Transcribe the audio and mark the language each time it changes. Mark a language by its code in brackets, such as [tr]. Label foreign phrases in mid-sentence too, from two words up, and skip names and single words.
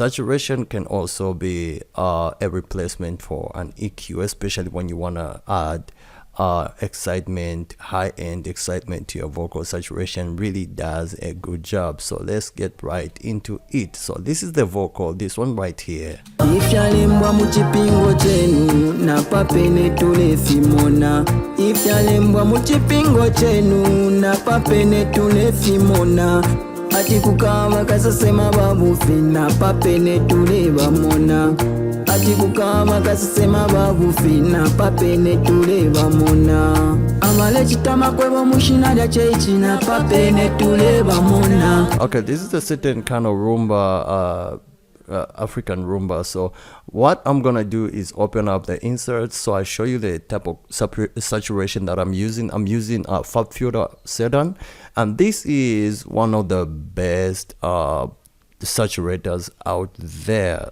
[en] Saturation can also be a replacement for an EQ, especially when you want to add excitement, high-end excitement to your vocal. Saturation really does a good job. So let's get right into it. So this is the vocal, this one right here. [bem] Ifyalembwa mu kipingo kyenu napapene tulefimona. Ifyalembwa mu kipingo kyenu napapene tulefimona. Ati kukaba kasasema babufi napapene tulebamona. Ati kukaba kasasema babufi napapene tulebamona. Amale chitama kwebo mushina lya chechi napapene tulebamona. [en] Okay, this is a certain kind of rumba, African rumba. So what I'm gonna do is open up the inserts so I show you the type of saturation that I'm using. I'm using a Fab Filter Sedan, and this is one of the best saturators out there.